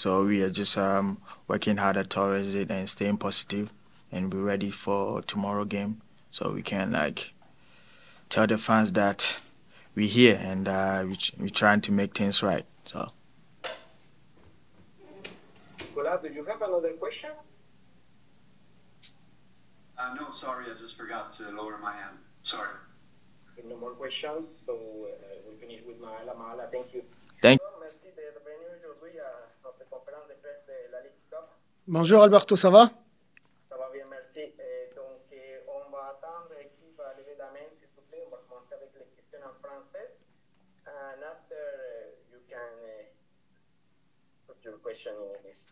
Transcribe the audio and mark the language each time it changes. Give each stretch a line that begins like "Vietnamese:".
English: So we are just working harder towards it and staying positive and be ready for tomorrow game, so we can tell the fans that we're here and we're trying to make things right. So. Nicolas, do you have another question? No, sorry, I just forgot to lower my hand. Sorry. No more questions, so we'll finish with Mahala. Mahala, thank you. Thank
French: Merci d'être venu aujourd'hui à notre conférence de presse de la Ligue Cup. Bonjour Alberto, ça va? Ça va bien, merci. Donc, on va attendre qui va lever la main, s'il vous plaît. On va commencer avec les questions en français.
English: And after you can put your question in English.